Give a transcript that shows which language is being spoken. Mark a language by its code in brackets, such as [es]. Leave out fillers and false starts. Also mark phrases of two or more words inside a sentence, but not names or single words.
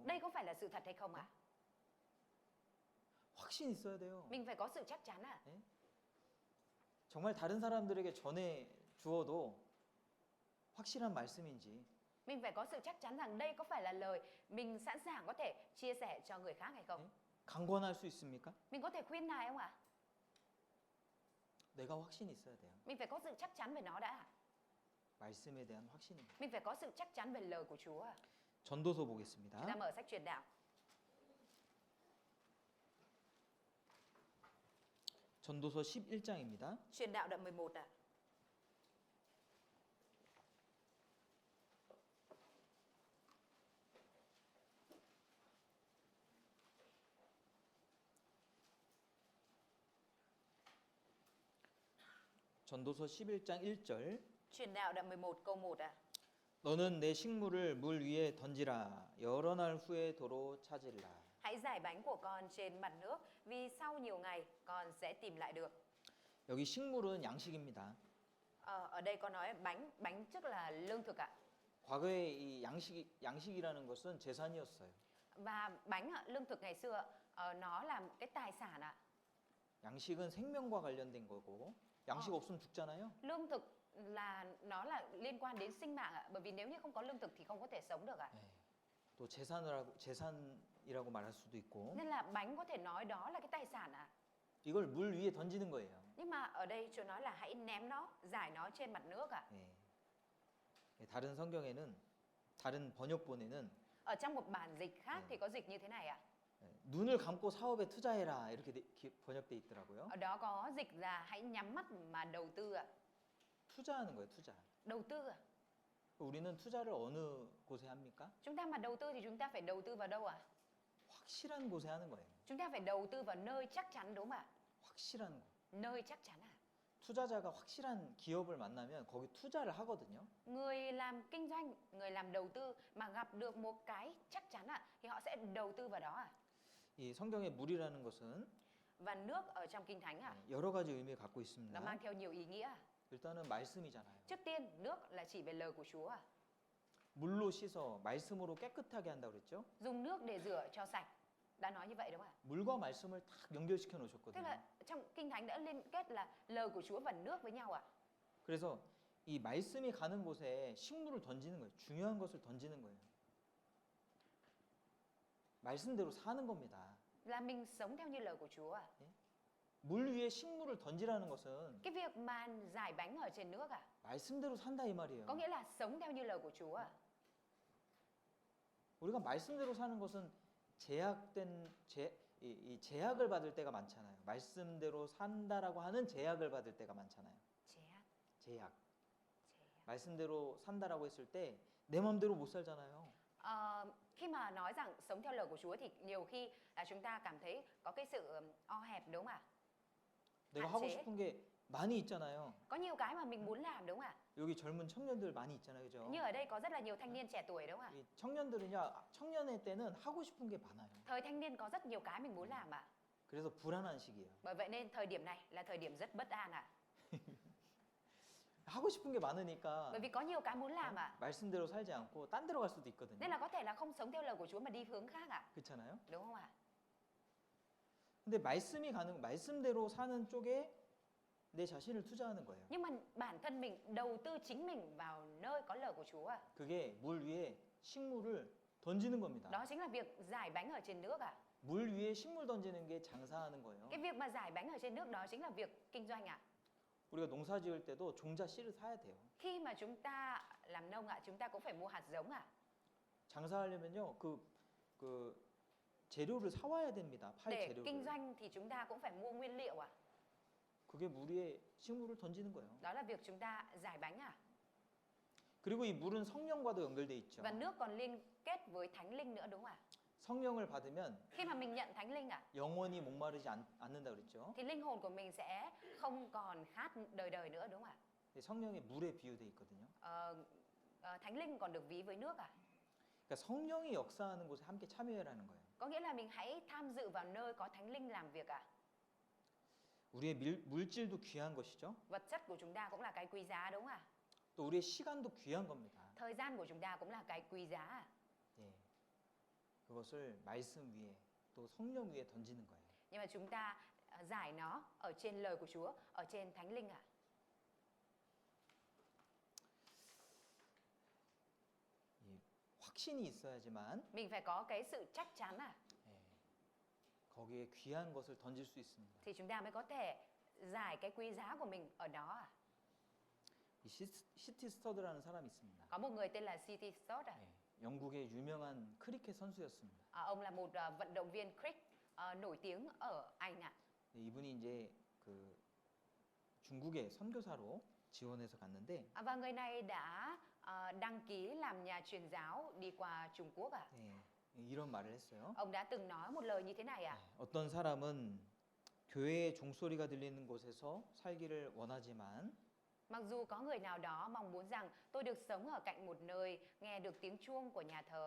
[vi] Đây có phải là sự thật hay không ạ? [ko] 확신 있어야 돼요. [vi] Mình phải có sự chắc chắn ạ. [ko] 정말 다른 사람들에게 전해 주어도 확실한 말씀인지 [vi] Mình phải có sự chắc chắn rằng đây có phải là lời mình sẵn sàng có thể chia sẻ cho người khác hay không? [ko] 강권할 수 있습니까? [vi] Mình có thể khuyên nài không ạ? [ko] 내가 확신이 있어야 돼요. [vi] Mình phải có sự chắc chắn về nó đã ạ. [ko] 말씀에 대한 확신입니다. [vi] Mình phải có sự chắc chắn về lời của Chúa ạ. [ko] 전도서 [vi] Chúng ta [ko] 보겠습니다. [vi] mở sách truyền đạo. [ko] 전도서 11장입니다. [vi] Truyền đạo đoạn 11 ạ. [ko] 전도서 11장 1절. [vi] Truyền đạo đoạn 11 câu 1 ạ. [ko] 너는 내 식물을 물 위에 던지라. 여러 날 후에 도로 찾으리라. [vi] Hãy giải bánh của con trên mặt nước vì sau nhiều ngày con sẽ tìm lại được. [ko] 여기 식물은 양식입니다. [vi] Ở đây có nói bánh tức là lương thực ạ. [ko] 과거에 이 양식이라는 것은 재산이었어요. [vi] Và bánh ạ, lương thực ngày xưa nó là cái tài sản ạ. [ko] 양식은 생명과 관련된 거고 양식 없으면 죽잖아요. [vi] Lương thực là nó là liên quan đến sinh mạng ạ, bởi vì nếu như không có lương thực thì không có thể sống được ạ. [ko] 네. 또 재산이라고 말할 수도 있고 [vi] Nên là bánh có thể nói đó là cái tài sản ạ. [ko] 이걸 물 위에 던지는 거예요. [vi] Nhưng mà ở đây Chúa nói là hãy ném nó, giải nó trên mặt nước ạ. [ko] 예. 예, 다른 성경에는 다른 번역본에는 [vi] Ở trong một bản dịch khác thì có dịch như thế này ạ. [ko] 예, 눈을 감고 사업에 투자해라 이렇게 번역돼 있더라고요. [vi] Ở đó có dịch là hãy nhắm mắt mà đầu tư ạ. [ko] 투자하는 거예요, 투자. [vi] Đầu tư ạ. [ko] 우리는 투자를 어느 곳에 합니까? [vi] Chúng ta mà đầu tư thì chúng ta phải đầu tư vào đâu ạ? [ko] 확실한 곳에 하는 거예요. [vi] Chúng ta phải đầu tư vào nơi chắc chắn đúng không ạ? [ko] 확실한 곳. [vi] Nơi chắc chắn ạ. [ko] 투자자가 확실한 기업을 만나면 거기 투자를 하거든요. [vi] Người làm kinh doanh, người làm đầu tư mà gặp được một cái chắc chắn ạ thì họ sẽ đầu tư vào đó ạ. [ko] 이 성경의 물이라는 것은 [vi] Và nước ở trong Kinh Thánh ạ, [ko] 여러 가지 의미를 갖고 [vi] nó [ko] 있습니다. [vi] mang theo nhiều ý nghĩa. [ko] 일단은 말씀이잖아요. [vi] Trước tiên, nước là chỉ về lời của Chúa ạ. [ko] 물로 씻어 말씀으로 깨끗하게 한다고 그랬죠? [vi] Dùng nước để rửa cho sạch. Đã nói như vậy đúng không ạ? [ko] 물과 말씀을 딱 연결시켜 [vi] Tức [ko] 놓으셨거든요. [vi] là trong Kinh Thánh đã liên kết là lời của Chúa và nước với nhau ạ. [ko] 그래서 이 말씀이 가는 곳에 식물을 던지는 거예요. 중요한 것을 던지는 거예요. 말씀대로 사는 겁니다. [vi] Là mình sống theo như lời của Chúa ạ. [ko] 물 위에 식물을 던지라는 것은 [vi] Cái việc mà giải bánh ở trên nước ạ, [ko] 말씀대로 산다 이 말이에요. [vi] có nghĩa là sống theo như lời của Chúa ạ. [ko] 우리가 말씀대로 사는 것은 이 제약을 받을 때가 많잖아요. 말씀대로 산다라고 하는 제약을 받을 때가 많잖아요. [vi] Chế, [ko] 제약. [vi] chế. [ko] 말씀대로 산다라고 했을 때 내 마음대로 못 살잖아요. [vi] Khi mà nói rằng sống theo lời của Chúa thì nhiều khi là chúng ta cảm thấy có cái sự o hẹp đúng không ạ? [ko] 내가 [vi] hạn [ko] 하고 [vi] chế. [ko] 싶은 게 많이 있잖아요. [vi] Có nhiều cái mà mình muốn làm đúng không ạ? [ko] 여기 젊은 청년들 많이 있잖아요. 그죠? [vi] Như ở đây có rất là nhiều thanh niên trẻ tuổi đúng không ạ? [ko] 이 청년들은요. 청년의 때는 하고 싶은 게 많아요. [vi] Thời thanh niên có rất nhiều cái mình muốn làm ạ. [ko] 그래서 불안한 시기예요. [vi] Bởi vậy nên thời điểm này là thời điểm rất bất an ạ. [ko] 하고 싶은 게 많으니까 [vi] Bởi vì có nhiều cái muốn làm ạ. [ko] 말씀대로 살지 않고 딴 데로 갈 수도 [vi] Nên [ko] 있거든요. [vi] là có thể là không sống theo lời của Chúa mà đi hướng khác ạ. [ko] 그렇잖아요. [vi] Đúng không ạ? [ko] 근데 말씀대로 사는 쪽에 내 자신을 투자하는 거예요. [vi] Nhưng mà bản thân mình đầu tư chính mình vào nơi có lời của Chúa ạ. [ko] 그게 물 위에 식물을 던지는 겁니다. [vi] Đó chính là việc giải bánh ở trên nước ạ. [ko] 물 위에 식물 던지는 게 장사하는 거예요. [vi] Cái việc mà giải bánh ở trên nước đó chính là việc kinh doanh ạ. [ko] 우리가 농사 지을 때도 종자 씨를 사야 돼요. [vi] Khi mà chúng ta làm nông ạ, chúng ta cũng phải mua hạt giống ạ. [ko] 장사하려면요. 그 재료를 사와야 됩니다. 팔 [vi] Để [ko] 재료를. [vi] kinh doanh thì chúng ta cũng phải mua nguyên liệu ạ. [ko] 그게 물 위에 식물을 던지는 거예요. [vi] Đó là việc chúng ta giải bánh ạ. [ko] 그리고 이 물은 성령과도 연결돼 있죠. [vi] Và nước còn liên kết với Thánh Linh nữa đúng không ạ? [ko] 성령을 받으면 [vi] Khi mà mình nhận Thánh Linh ạ, [ko] 영원히 목마르지 않는다 그랬죠. [vi] thì linh hồn của mình sẽ không còn khát đời đời nữa đúng không ạ? [ko] 성령이 물에 비유돼 있거든요. [vi] Thánh Linh còn được ví với nước ạ. [ko] 그러니까 성령이 역사하는 곳에 함께 참여해라는 거예요. [vi] Có nghĩa là mình hãy tham dự vào nơi có Thánh Linh làm việc ạ. [ko] 우리의 물질도 귀한 것이죠. [vi] Vật chất của chúng ta cũng là cái quý giá đúng không ạ? [ko] 또 우리의 시간도 귀한 겁니다. [vi] Thời gian của chúng ta cũng là cái quý giá ạ. [ko] 예. 그것을 말씀 위에 또 성령 위에 던지는 거예요. [vi] Nhưng mà chúng ta giải nó ở trên lời của Chúa, ở trên Thánh Linh ạ. [ko] 확신이 있어야지만 [vi] Mình phải có cái sự chắc chắn ạ. [ko] 예. 거기에 귀한 것을 던질 수 있습니다. [vi] Thì chúng ta mới có thể giải cái quý giá của mình ở đó ạ. [ko] 이 시티 스터드라는 사람이 있습니다. [vi] Có một người tên là C.T. Stott ạ. [ko] 예. 영국의 유명한 크리켓 선수였습니다. [vi] Ông là một vận động viên cricket nổi tiếng ở Anh ạ. [ko] 예, 이분이 이제 그 중국에 선교사로 지원해서 갔는데 [vi] Và người này đã đăng ký làm nhà truyền giáo đi qua Trung Quốc ạ. [ko] 예, 이런 말을 했어요. [vi] Ông đã từng nói một lời như thế này ạ. [ko] 예, 어떤 사람은 교회의 종소리가 들리는 곳에서 살기를 원하지만 [vi] Mặc dù có người nào đó mong muốn rằng tôi được sống ở cạnh một nơi nghe được tiếng chuông của nhà thờ,